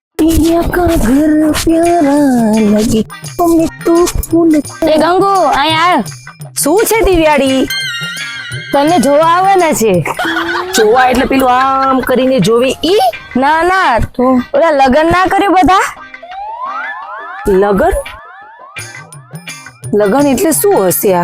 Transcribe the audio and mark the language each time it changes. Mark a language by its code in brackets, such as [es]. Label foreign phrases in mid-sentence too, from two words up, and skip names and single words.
[hi] पिया का घर प्यारा लगे हमें तो फूल। [gu] એ ગંગુ અહીંયા આવ. શું છે દિવ્યાડી? તને જોવા આવવાના છે. જોવા એટલે પેલું આમ કરીને જોવે ઈ? ના ના તું ઓલા લગન ના કર્યું બધા? લગન? લગન એટલે શું હશે આ?